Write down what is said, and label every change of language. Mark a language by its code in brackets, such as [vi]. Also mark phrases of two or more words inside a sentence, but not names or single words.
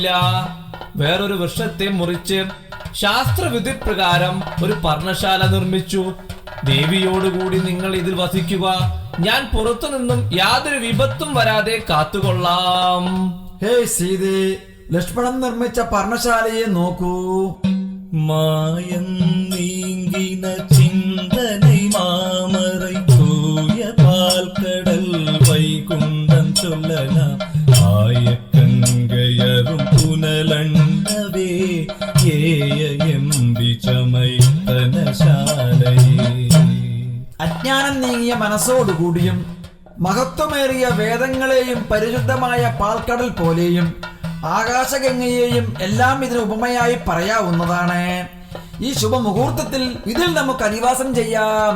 [ml] വേറൊരു വൃക്ഷത്തെ മുറിച്ച് ശാസ്ത്രവിധി പ്രകാരം ഒരു പർണശാല നിർമ്മിച്ചു. ദേവിയോടുകൂടി നിങ്ങൾ ഇതിൽ വസിക്കുക. ഞാൻ പുറത്തു നിന്നും യാതൊരു വിപത്തും വരാതെ കാത്തുകൊള്ളാം. ഹേ സീതേ, ലക്ഷ്മണൻ നിർമ്മിച്ച പർണശാലയെ നോക്കൂ. [ta] மாயம் நீங்கின சிந்தனை மாமரை தூய பால் கடல் வைகுண்டம் சொல்லலாம். ஆயக்கங்கையரும் புனலண்டவே ஏய எம்பி சமைத்தனசாலையே. [ml] അജ്ഞാനം നീങ്ങിയ മനസ്സോടുകൂടിയും മഹത്വമേറിയ വേദങ്ങളെയും പരിശുദ്ധമായ പാൽക്കടൽ പോലെയും ആകാശഗംഗയെയും എല്ലാം ഇതിന് ഉപമയായി പറയാവുന്നതാണ്. ഈ ശുഭമുഹൂർത്തത്തിൽ ഇതിൽ നമുക്ക് അധിവാസം ചെയ്യാം.